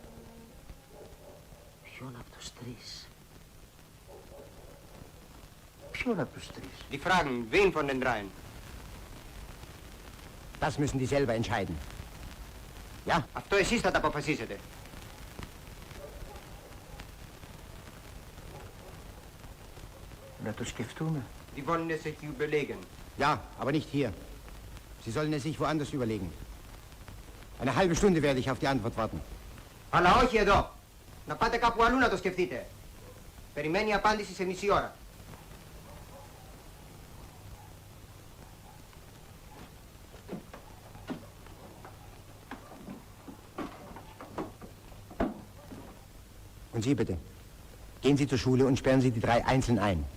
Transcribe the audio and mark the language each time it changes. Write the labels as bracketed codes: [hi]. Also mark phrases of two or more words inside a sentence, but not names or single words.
[el] Ποιον από τους 3? Ποιον από τους τρεις? [de] Die fragen, wen von den dreien? Das müssen die selber entscheiden. Ja, [el] Αυτό εσείς θα τα αποφασίσετε. Να το σκεφτούμε. [de] Die wollen es sich überlegen. ja, aber nicht hier. Sie sollen es sich woanders überlegen. Eine halbe Stunde werde ich auf die Antwort warten. [el] Αλλά όχι εδώ. Να πάτε κάπου αλλού να το σκεφτείτε. Περιμένει η απάντηση σε μισή ώρα. [de] Und Sie bitte, gehen Sie zur Schule und sperren Sie die drei einzeln ein.